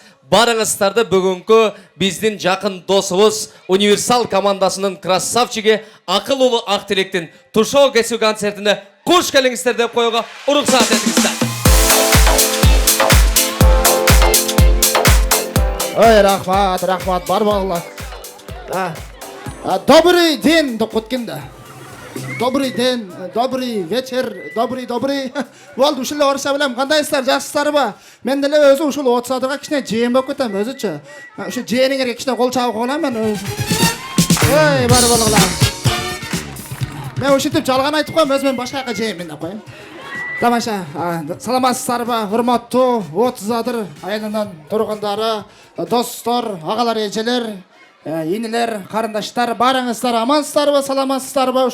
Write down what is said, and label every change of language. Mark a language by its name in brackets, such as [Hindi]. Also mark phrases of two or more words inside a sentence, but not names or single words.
[Kyrgyz] Барыңыздарды бүгүнкү биздин жакын досубуз Универсал командасынын красавчиги Акыл уулу Актилектин тушоо кесүү концертине куш келиңиздер деп коюуга уруксаат этиңиздер. Ой, рахмат, бар балалар. [Russian] Добрый день [Kyrgyz] деп кеткенде. [Russian] Добрый день, добрый вечер, добрый. [Kyrgyz] Болды, ушул орысша билем. Кандайсыздар, жакшысыздар ба? Мен деле өзү ушул 30 адырга кичине жээн болуп кетем өзүчө. Ушу жээниңерге кичине кол чабып коелам мен өзү. Ой, бар балалар. Мен ушинтип жалган айтып коем, өзүм башка жака жээмин деп коем. Тамаша, саламатсыздар ба? Урматтуу 30 адыр айылынан тургундары, достор, агалар, эжелер, инилер, карындаштар, барыңыздар амансыздар ба, саламатсыздар ба?